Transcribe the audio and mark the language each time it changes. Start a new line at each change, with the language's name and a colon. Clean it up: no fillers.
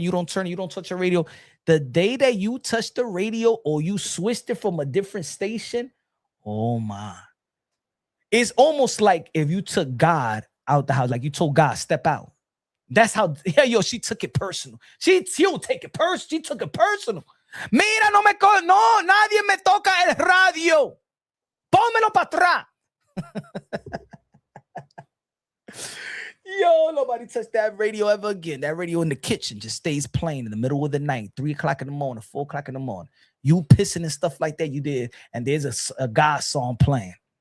English: You don't turn, you don't touch a radio. The day that you touch the radio or you switched it from a different station, oh my. It's almost like if you took God out the house, like you told God, step out. That's how, yeah, yo, she took it personal. She don't take it personal. She took it personal.
Spanish: Mira, no, nadie me toca el radio. Pónmelo para atrás.
English: Yo, nobody touched that radio ever again. That radio in the kitchen just stays playing in the middle of the night, 3 o'clock in the morning, 4 o'clock in the morning. You pissing and stuff like that, you did, and there's a God song playing.